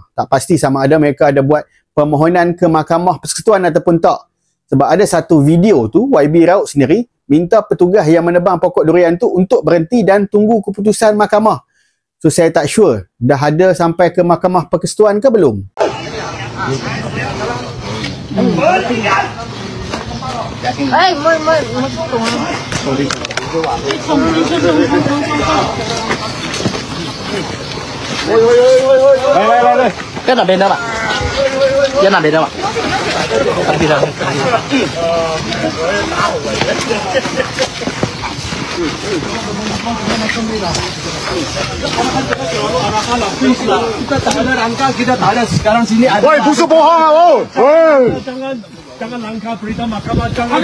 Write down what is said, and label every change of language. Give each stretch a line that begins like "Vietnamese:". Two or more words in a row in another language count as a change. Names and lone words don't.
Malay: Tak pasti sama ada mereka ada buat permohonan ke Mahkamah Persekutuan ataupun tak. Sebab ada satu video tu, YB Raut sendiri minta petugas yang menebang pokok durian tu untuk berhenti dan tunggu keputusan mahkamah. So saya tak sure dah ada sampai ke Mahkamah Persekutuan ke belum.
Vietnamese: Cái nào bên đó bạn? Cái nào bên đó bạn? Đi đâu?
Malay: Kita tak ada rangka, kita tak ada sekarang sini ada. Woi, busuk bohong ah, woi. Jangan langkah berita mahkamah, jangan.